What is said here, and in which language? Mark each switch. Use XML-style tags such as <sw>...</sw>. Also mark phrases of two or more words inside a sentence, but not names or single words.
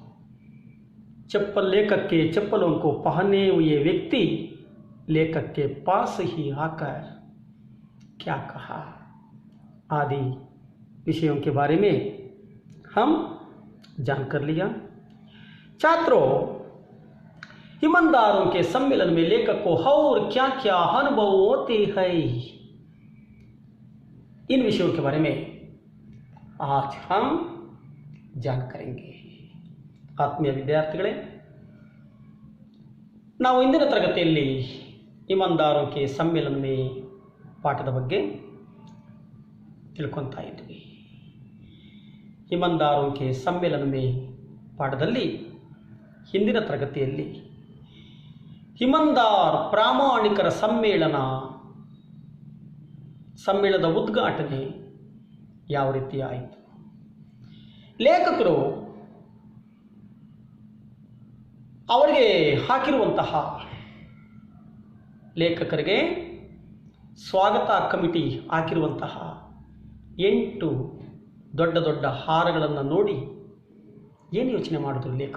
<hi>लेखक के चप्पलों को पहने हुए व्यक्ति लेखक के पास ही आकर क्या कहा आदि विषयों के बारे में हम जान कर लिया। छात्रों, ईमानदारों के सम्मेलन में लेखक को और क्या क्या अनुभव होते हैं, इन विषयों के बारे में आज हम जान करेंगे।</hi> <kn>ಆತ್ಮೀಯ ವಿದ್ಯಾರ್ಥಿಗಳೇ, ನಾವು ಇಂದಿನ ತರಗತಿಯಲ್ಲಿ</kn> <hi>ईमानदारों के सम्मेलन में</hi> <kn>ಪಾಠದ ಬಗ್ಗೆ ತಿಳ್ಕೊಂತಾ ಇದ್ವಿ।</kn> <hi>ईमानदारों के सम्मेलन में</hi> <kn>ಪಾಠದಲ್ಲಿ ಹಿಂದಿನ ತರಗತಿಯಲ್ಲಿ ईमानदार ಪ್ರಾಮಾಣಿಕರ ಸಮ್ಮೇಳನದ ಉದ್ಘಾಟನೆ ಯಾವ ರೀತಿ ಆಯಿತು, ಲೇಖಕರು ಅವರಿಗೆ ಹಾಕಿರುವಂತಹ ಲೇಖಕರಿಗೆ ಸ್ವಾಗತ ಕಮಿಟಿ ಹಾಕಿರುವಂತಹ 8 ದೊಡ್ಡ ದೊಡ್ಡ ಹಾರಗಳನ್ನು ನೋಡಿ ಏನು ಯೋಚನೆ ಮಾಡಿದ್ರು</kn>